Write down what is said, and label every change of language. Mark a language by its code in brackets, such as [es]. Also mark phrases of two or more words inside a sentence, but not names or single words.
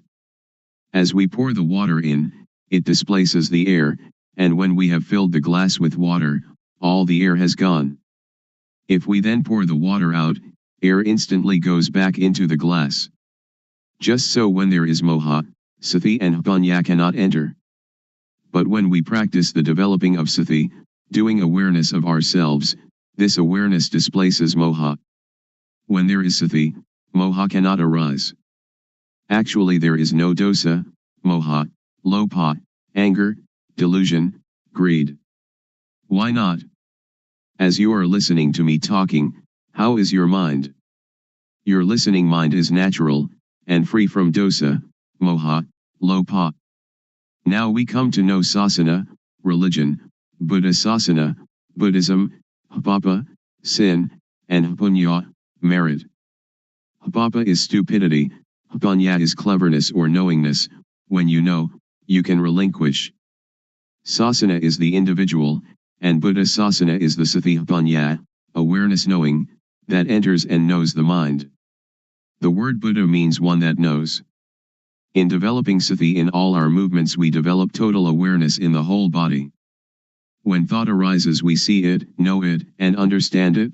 [en] As we pour the water in, it displaces the air, and when we have filled the glass with water, all the air has gone. If we then pour the water out, air instantly goes back into the glass. Just so when there is moha, [pi] sati and panya [en] cannot enter. But when we practice the developing of sati, doing awareness of ourselves, this awareness displaces moha. When there is sati, moha cannot arise. Actually, there is no [pi] dosa, moha, lopa, [en] anger, delusion, greed. Why not? As you are listening to me talking, how is your mind? Your listening mind is natural, and free from [pi] dosa, moha, lopa. [en] Now we come to know sasana, religion, [pi] Buddha sasana, [en] Buddhism, papa, sin, and punya, merit. Papa is stupidity, punya is cleverness or knowingness. When you know, you can relinquish. Sasana is the individual, and [pi] Buddha sasana [en] is the [pi] sati punya, [en] awareness knowing, that enters and knows the mind. The word Buddha means one that knows. In developing sati in all our movements, we develop total awareness in the whole body. When thought arises, we see it, know it, and understand it.